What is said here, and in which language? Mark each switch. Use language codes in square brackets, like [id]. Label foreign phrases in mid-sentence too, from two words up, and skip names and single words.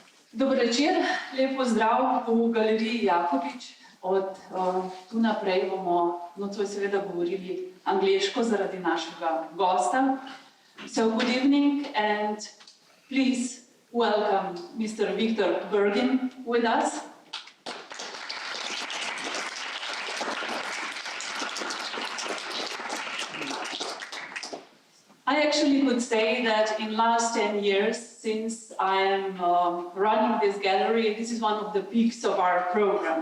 [sl] Dober večer, lep pozdrav v galeriji Jakobič. Od tu naprej bomo nocoj seveda govorili angleško zaradi našega gosta. [en] So good evening and please welcome Mr. Victor Burgin with us. I actually could say that in last 10 years, since I am running this gallery, this is one of the peaks of our program.